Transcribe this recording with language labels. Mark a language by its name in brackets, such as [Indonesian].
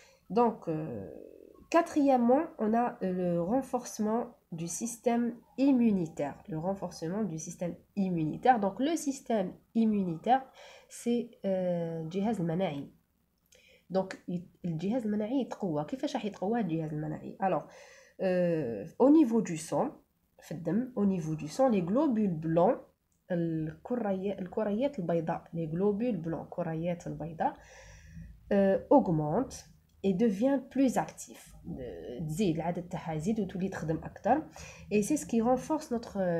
[French] Donc quatrièmement, on a le renforcement du système immunitaire. Le renforcement du système immunitaire. Donc le système immunitaire, c'est الجهاز المناعي. [Arabic] Donc الجهاز المناعي يتقوى. كيفاش راح يتقوى الجهاز المناعي? [French] Alors au niveau du sang, [Arabic] في الدم, [French] au niveau du sang, les globules blancs [Arabic] الكريات البيضاء [French] les globules blancs [Arabic] كريات البيضاء [French] augmente et devient plus actif [Arabic] تزيد العدد تاعها يزيد وتولي تخدم اكثر [French] et c'est ce qui renforce notre